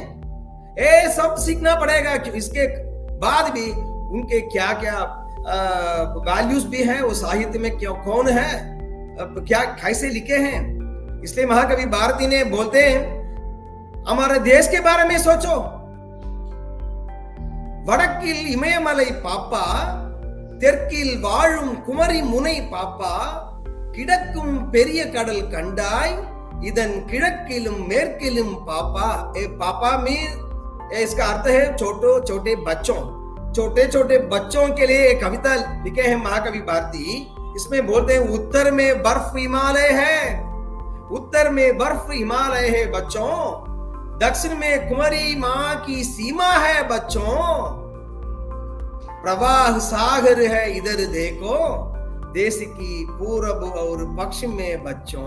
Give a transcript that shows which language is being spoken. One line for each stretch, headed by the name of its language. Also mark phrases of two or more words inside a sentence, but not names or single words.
Hindi: ये सब सीखना पड़ेगा। इसके बाद भी उनके क्या क्या वैल्यूज भी हैं, वो साहित्य में क्यों कौन है, क्या कैसे लिखे हैं। इसलिए महाकवि भारती ने बोलते हैं, हमारे देश के बारे में सोचो।
Tamil: வடக்கில் இமயமலை பாப்பா, தெற்கில் வாழும் குமரி முனை பாப்பா, கிடக்கும் பெரிய கடல் கண்டாய், இதன் கிழக்கிலும் மேற்கிலும் पापा।
Hindi: ए पापा में इसका अर्थ है छोटे छोटे बच्चों, छोटे छोटे बच्चों के लिए एक कविता लिखे हैं महाकवि भारती। इसमें बोलते हैं, उत्तर में बर्फ हिमालय है, उत्तर में बर्फ हिमालय है बच्चों, दक्षिण में कुमारी माँ की सीमा है बच्चों, प्रवाह सागर है इधर देखो, देश की पूरब और पश्चिम में बच्चों।